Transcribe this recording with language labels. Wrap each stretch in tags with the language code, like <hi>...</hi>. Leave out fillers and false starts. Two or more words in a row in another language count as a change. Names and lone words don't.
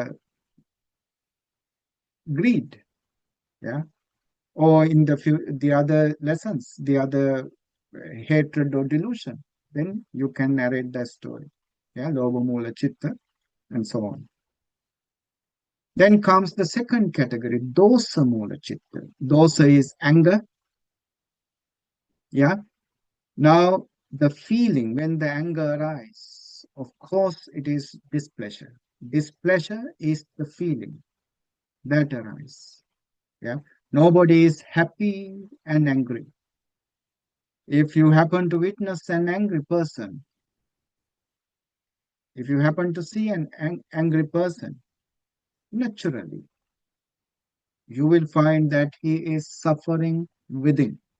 <en>greed, yeah, or in the other lessons, the other hatred or delusion, then you can narrate that story. Yeah,</en> <pi>Lobha Mula Chitta,</pi> <en>and so on. Then comes the second category,</en> <pi>dosa mula chitta.</pi> <en>Dosa is anger. Yeah. Now, the feeling when the anger arises, of course, it is displeasure. Displeasure is the feeling that arises. Yeah. Nobody is happy and angry. If you happen to witness an angry person, if you happen to see an angry person, naturally, you will find that he is suffering within.</en>